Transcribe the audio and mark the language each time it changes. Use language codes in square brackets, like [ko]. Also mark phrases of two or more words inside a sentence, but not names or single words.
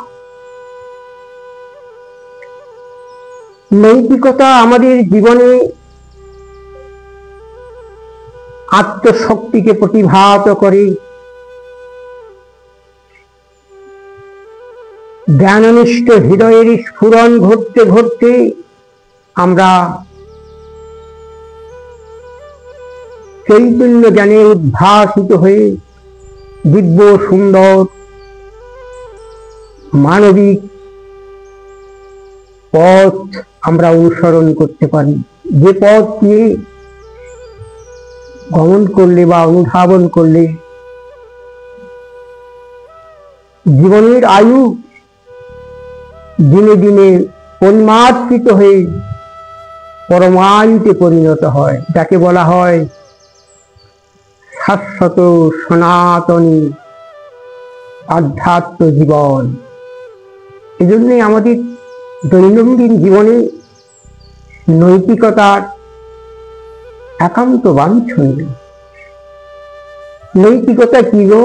[bn] নৈতিকতা আমাদের জীবনে আত্মশক্তি কে প্রতিভাত করে, জ্ঞাননিষ্ঠ হৃদয়ের স্ফুরণ ঘটতে ঘটতে আমরা চৈতন্য জ্ঞানে উদ্ভাসিত হয়ে দিব্য সুন্দর মানবিক পথ আমরা অনুসরণ করতে পারি। যে পথ দিয়ে গমন করলে বা অনুধাবন করলে জীবনের আয়ু দিনে দিনে উন্মাদিত হয়ে পরমায়ুতে পরিণত হয়, যাকে বলা হয় শাশ্বত সনাতনী আধ্যাত্ম জীবন। এজন্যই আমাদের দৈনন্দিন জীবনে নৈতিকতার একান্ত বাঞ্ছনীয়। নৈতিকতা কি গো?